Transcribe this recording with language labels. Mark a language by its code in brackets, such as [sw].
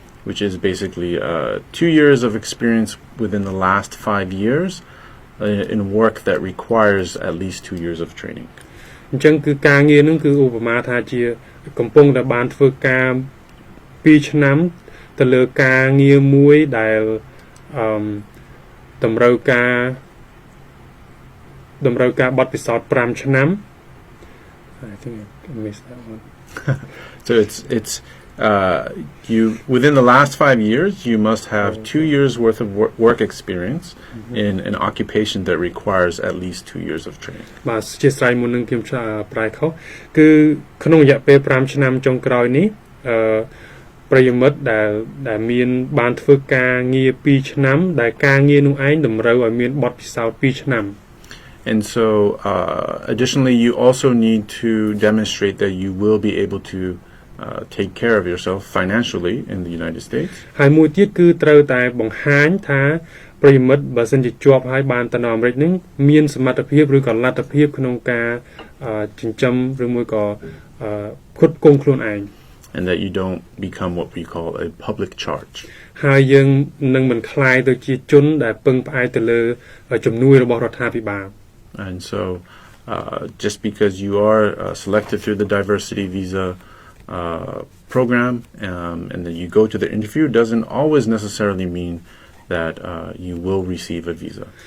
[en] which is basically 2 years of experience within the last 5 years in work that requires at least 2 years of training. [km] អញ្ចឹងគឺការងារនឹងគឺឧបមាថាជាកំពុងតែបានធ្វើការ2ឆ្នាំទៅលើការងារមួយដែលតម្រូវការបទពិសោធន៍5ឆ្នាំ [en] I think I missed that one. So it's you within the last 5 years you must have 2 years worth of work experience in an occupation that requires at least 2 years of training. [km] បាទជាស្រ័យមុននឹងខ្ញុំប្រែខុសគឺក្នុងរយៈពេល5ឆ្នាំចុងក្រោយនេះប្រិយមិត្តដែលមានបានធ្វើការងារ2ឆ្នាំដែលការងារនោះឯងតម្រូវឲ្យមានបទពិសោធន៍2ឆ្នាំ [en] And so additionally you also need to demonstrate that you will be able to take care of yourself financially in the United States. [km] ហើយមួយទៀតគឺត្រូវតែបង្ហាញថាប្រិយមិត្តបើសិនជាជាប់ហើយបានទៅនៅអាមេរិកនឹងមានសមត្ថភាពឬក៏លទ្ធភាពក្នុងការចិញ្ចឹមឬមួយក៏ផ្គត់ផ្គង់ខ្លួនឯង [en] And that you don't become what we call a public charge. [km] ហើយយើងនឹងមិនក្លាយទៅជាជនដែលពឹងផ្អែកទៅលើជំនួយរបស់រដ្ឋាភិបាល [en] And so just because you are selected through the diversity visa program and then you go to the interview doesn't always necessarily mean that you will receive a visa.